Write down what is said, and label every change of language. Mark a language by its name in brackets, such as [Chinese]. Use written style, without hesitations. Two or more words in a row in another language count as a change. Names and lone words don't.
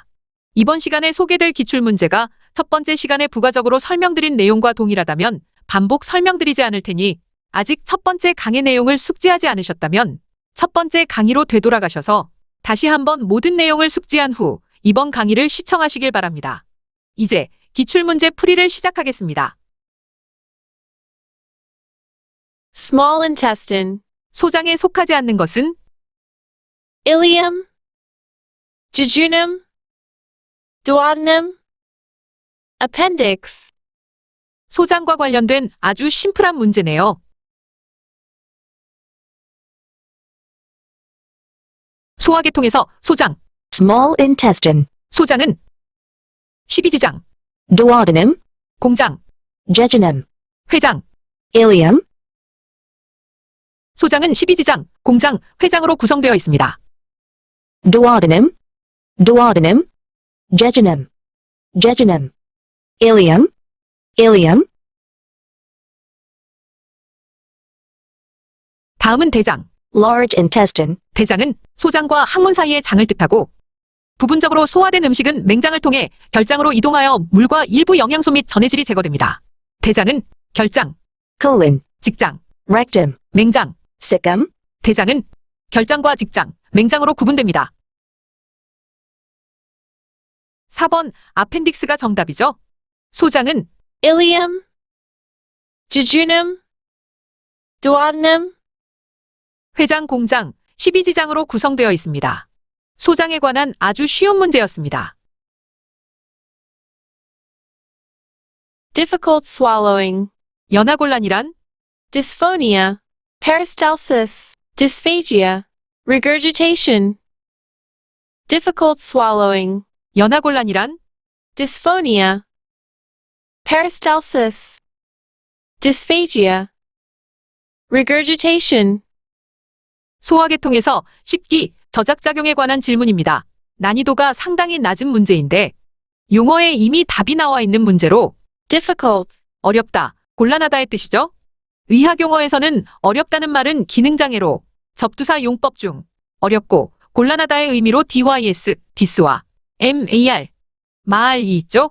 [Korean] 이번 시간에 소개될 기출문제가 첫 번째 시간에 부가적으로 설명드린 내용과 동일하다면 반복 설명드리지 않을 테니 아직 첫 번째 강의 내용을 숙지하지 않으셨다면 첫 번째 강의로 되돌아가셔서 다시 한번 모든 내용을 숙지한 후 이번 강의를 시청하시길 바랍니다. 이제 기출문제 풀이를 시작하겠습니다. [English] Small intestine, [Korean] 소장에 속하지 않는 것은 [English] ileum, jejunum, duodenum, appendix. [Korean] 소장과 관련된 아주 심플한 문제네요. 소화계통에서 소장, [English] Small intestine, [Korean] 소장은 십이지장, [English] duodenum, [Korean] 공장, [English] jejunum, [Korean] 회장, [English] ileum, [Korean] 소장은 십이지장, 공장, 회장으로 구성되어 있습니다. [English] duodenum, jejunum, ileum, [Korean] 다음은 대장. [English] large intestine, [Korean] 대장은 소장과 항문 사이의 장을 뜻하고 부분적으로 소화된 음식은 맹장을 통해 결장으로 이동하여 물과 일부 영양소 및 전해질이 제거됩니다. 대장은 결장, [English] colon, [Korean] 직장, [English] rectum, [Korean] 맹장. [English] cecum, [Korean] 대장은 결장과 직장, 맹장으로 구분됩니다. 4번 아펜딕스가 정답이죠. 소장은 [English] Ileum, jejunum, duodenum. [Korean] 회장, 공장, 십이지장으로 구성되어 있습니다. 소장에 관한 아주 쉬운 문제였습니다. [English] Difficult swallowing, [Korean] 연하곤란이란 [English] dysphonia, peristalsis, dysphagia, regurgitation. Difficult swallowing, [Korean] 연하곤란이란 [English] dysphonia, peristalsis, dysphagia, regurgitation. [Korean] 소화계통에서 식기, 저작작용에 관한 질문입니다. 난이도가 상당히 낮은 문제인데 용어에 이미 답이 나와 있는 문제로 [English] Difficult, [Korean] 어렵다, 곤란하다의 뜻이죠. 의학용어에서는 어렵다는 말은 기능장애로 접두사 용법 중 어렵고 곤란하다의 의미로 dys, dis와 mar, 말이 있죠.